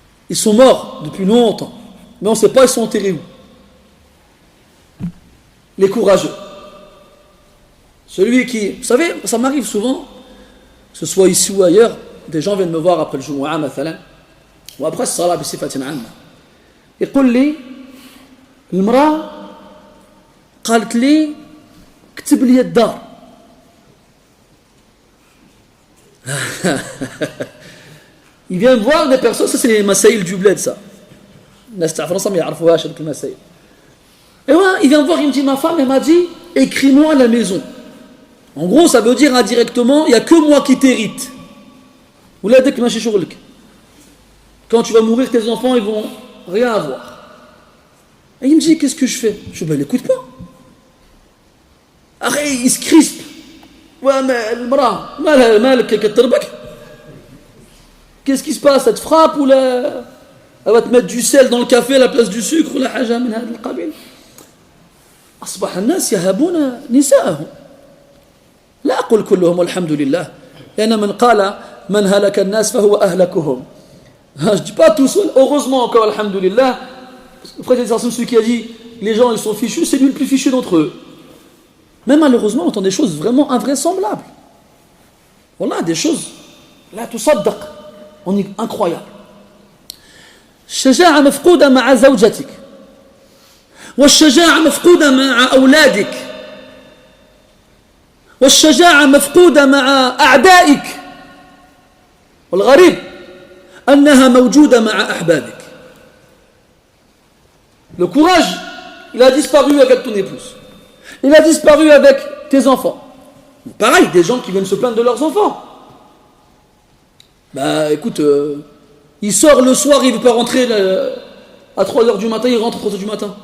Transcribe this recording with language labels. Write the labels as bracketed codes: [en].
[fr] Ils sont morts depuis longtemps, mais on ne sait pas ils sont enterrés où. Les courageux. Celui qui, vous savez, ça m'arrive souvent, que ce soit ici ou ailleurs, des gens viennent me voir après le Jumu'ah, mathalan, ou après le [ar] Salah bi sifatin amma. [fr] Ils disent li, [ar] المرأة قالت لي كتب لي الدار. [fr] Il vient voir des personnes, ça c'est les masaïl du bled ça. [ar] الناس تاع فرنسا ما يعرفوهاش هذوك المسائل. [fr] Et voilà, il vient voir, il me dit ma femme elle m'a dit écris-moi à la maison. En gros ça veut dire indirectement il y a que moi qui t'hérite. [ar] ولا داك ماشي شغلك. [fr] Quand tu vas mourir tes enfants ils vont rien avoir. Et il me dit, qu'est-ce que je fais? Je dis, ben l'écoute pas. Après, il se crispe. Ouais, mais le bras, mal, qu'est-ce qui se passe? Elle te frappe ou elle va te mettre du sel dans le café à la place du sucre ou [ar] la haja min hada al-qabil. أصبح الناس يهابون نساءهم. لا أقول كلهم والحمد لله. لأن من قال من هلك الناس فهو أهلكهم. [fr] Je ne dis pas tous, heureusement encore, alhamdulillah. Le frère celui qui a dit les gens ils sont fichus, c'est lui le plus fichu d'entre eux. Mais malheureusement on entend des choses vraiment invraisemblables. Voilà des choses là tout صدق on est incroyable. [ar] الشجاعة مفقودة مع زوجتك والشجاعة مفقودة مع أولادك والشجاعة مفقودة مع أعدائك. والغريب أنها موجودة مع أحبابك. [fr] Le courage, il a disparu avec ton épouse. Il a disparu avec tes enfants. Pareil, des gens qui viennent se plaindre de leurs enfants. Bah écoute, il sort le soir, il ne veut pas rentrer à 3h du matin, il rentre à 3h du matin.